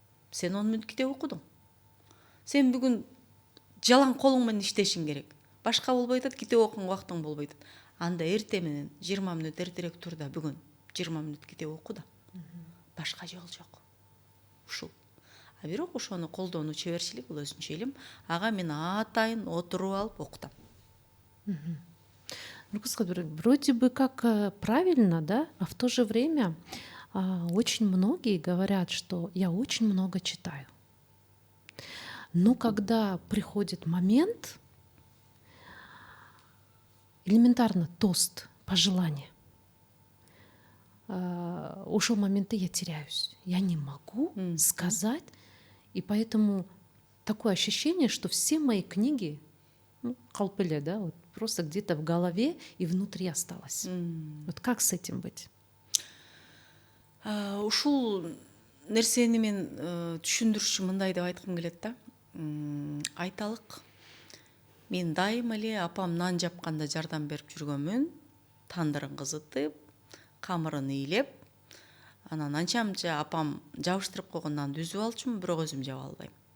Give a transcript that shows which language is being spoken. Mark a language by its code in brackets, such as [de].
[ky] Сен 10 мүнөт китеп окудуң. Сен бүгүн жалаң колуң менен иштешиң керек. Башка болбой атат, китеп окуганга убактың болбой атат. Анда эрте менен 20 мүнөт эртерээк тур да, бүгүн 20 мүнөт китеп оку да. Башка жол жок. Ушул. А бирок ошону колдонуу чеберчилик, бул өзүнчө илим. Ага мен атайын отуруп алып окутам. [ru] Вроде бы как правильно, да, а в то же время очень многие говорят, что я очень много читаю. Но когда приходит момент, элементарно тост, пожелание, ушел момент, и я теряюсь. Я не могу сказать, и поэтому такое ощущение, что все мои книги, калпеле, да, вот просто где-то в голове и внутри осталось. Вот как с этим быть? [ky] Ушул нерсени мен түшүндүрүшчү мындай деп айткым келет да. Айталык, мен дайыма эле апам нан жапканда жардам берип жүргөнмүн. Тандырын кызытып, камырын ыйлеп, анан анча-мынча апам жабыштырып койгон нанды үзүп алчумун, бирок өзүм жаба албайм.